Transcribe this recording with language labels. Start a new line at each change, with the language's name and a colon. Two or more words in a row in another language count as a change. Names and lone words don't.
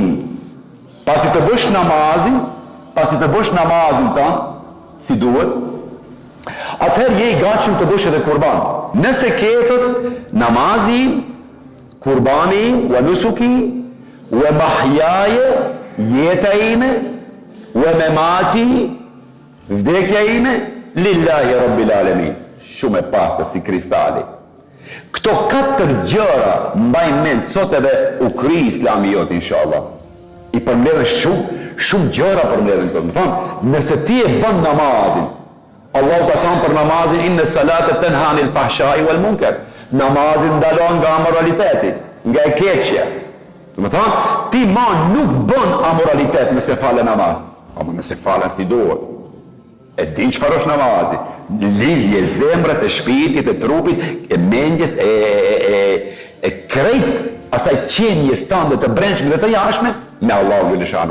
Albanian: Pasi të bësh namazin tan si duhet, atëherë je i gatshëm të bësh edhe kurban. Nëse ketët namazi, kurbani,
Arabic: وَنُسُكِي وَمَحْيَايَ,
Albanian: jeta ime,
Arabic: وَمَمَاتِي,
Albanian: vdekja ime,
Arabic: لِلَّهِ رَبِّ الْعَالَمِينَ.
Albanian: Shumë e pastër si kristali. Këto 4 gjëra mbajnë mend sot edhe u kri Islami jot inshallah. I përmbledhen shumë gjëra përmbledhen këto. Më thonë, nëse ti e bën namazin, Allah ka thënë për namazin
Arabic: إِنَّ الصَّلَاةَ تَنْهَىٰ عَنِ الْفَحْشَاءِ وَالْمُنْكَرِ.
Albanian: Namazin ndalon nga amoraliteti, nga e keqja. Do të thonë, ti nuk bën amoralitet nëse fale namaz. Ama nëse fale si duhet. E din çfarë është namazi? Lidhje zemrës, e shpirtit, e trupit, e mendjes, e krejt asaj qenjes tënde të brendshme dhe të jashtme me
Arabic: الله جل شأنه.